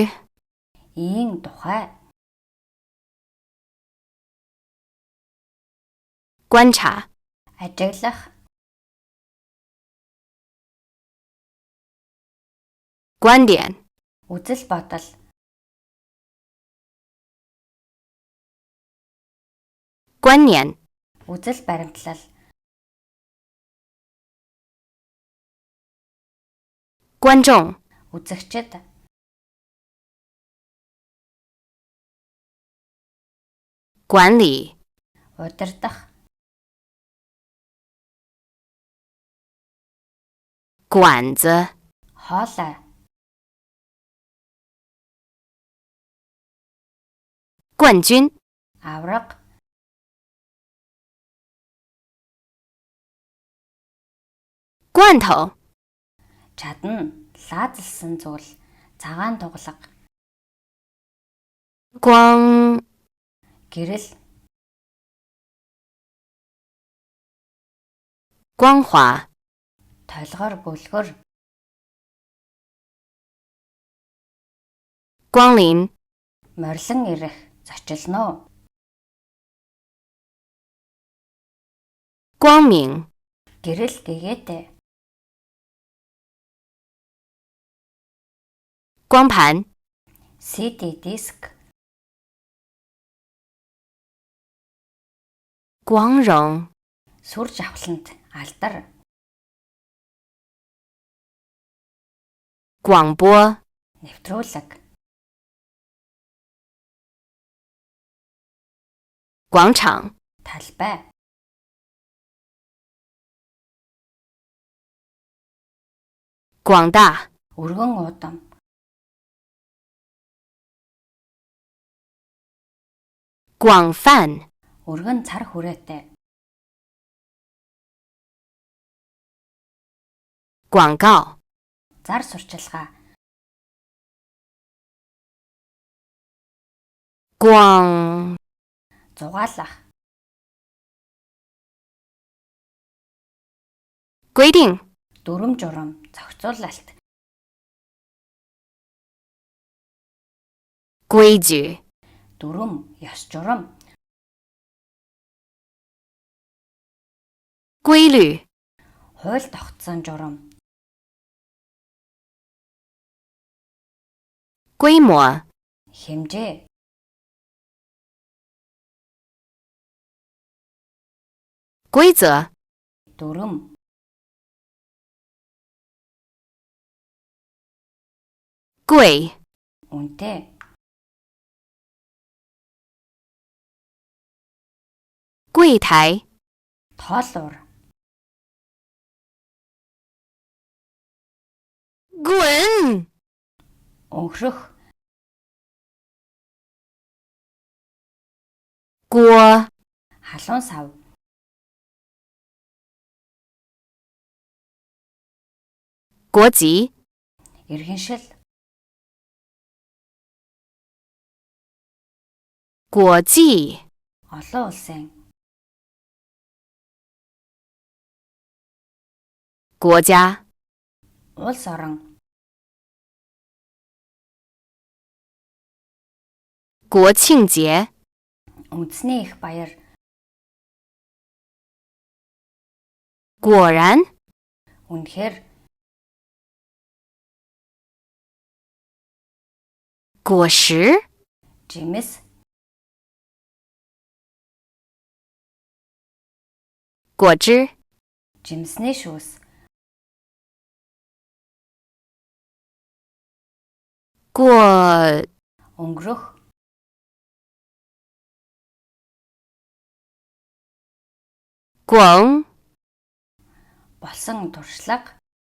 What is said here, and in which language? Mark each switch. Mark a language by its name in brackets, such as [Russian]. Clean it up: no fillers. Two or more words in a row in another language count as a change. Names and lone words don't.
[Mongolian] ийм тухай, [Chinese] 观察 [Mongolian] ажиглах, [Chinese] 观点 [Mongolian] үзэл бодол, [Chinese] 观念 [Mongolian] үзэл баримтлал, [Chinese] 观众 [Mongolian] үзэгчд, [Chinese] 管理 [Mongolian] удирдах, [Chinese] 管子 [Mongolian] хоолой, [Chinese] 冠军 [Mongolian] авраг, [Chinese] 罐头 [Mongolian] чадна, лаазалсан зүйл, цагаан тугалаг, [Chinese] 光 [Mongolian] гэрэл, [Chinese] 光滑 [Mongolian] толгор, бүлгөр, [Chinese] 光临 [Mongolian] морилон ирэх, зочилно, [Chinese] 光明 [Mongolian] гэрэл гэгээтэй, [Chinese] 光盘 [Mongolian] CD диск, [Chinese] 光荣 [Mongolian] сүр жавхлант, алдар, [Chinese] 广播 [Mongolian] нэвтрүүлэг, [Chinese] 广场 [Mongolian] талбай, [Chinese] 广大 [Mongolian] өргөн уудам, [Chinese] 广泛 [Mongolian] өргөн цар хүрээтэй, [Chinese] 广告 [Mongolian] зар сурчилгаа, [Chinese] 广 [Mongolian] зугаалах, [Chinese] 规定 [Mongolian] дүрм журам, зохицуулалт, [Chinese] 规矩 [Mongolian] дүрм, ёс журам, [Chinese] 规律 [Mongolian] хууль тогтсон журам, [Chinese] 规模 [Mongolian] хэмжээ, [Chinese] 规则 [Mongolian] дүрм, [Chinese] 贵 [Mongolian] үнэтэй, [Chinese] 柜台 [Mongolian] тоолуур, [Chinese] 滚 [Mongolian] өнхрөх, [Chinese] 锅 [Mongolian] халуун сав, [Chinese] 国籍 [Mongolian] иргэншил, [Chinese] 国际 [Mongolian] олон улсын, [Chinese] 国家 [Mongolian] улс орон, [Chinese] 国庆节 [Mongolian] үндэсний их баяр, [Chinese] 果然 [Mongolian] үнэхээр, [Chinese] 果实 [Mongolian] жимс, [Chinese] 果汁 [Mongolian] жимсний шүүс, [Chinese] 过 [Mongolian] өнгөрөх, [Chinese] 广 [Mongolian] болсон туршлага,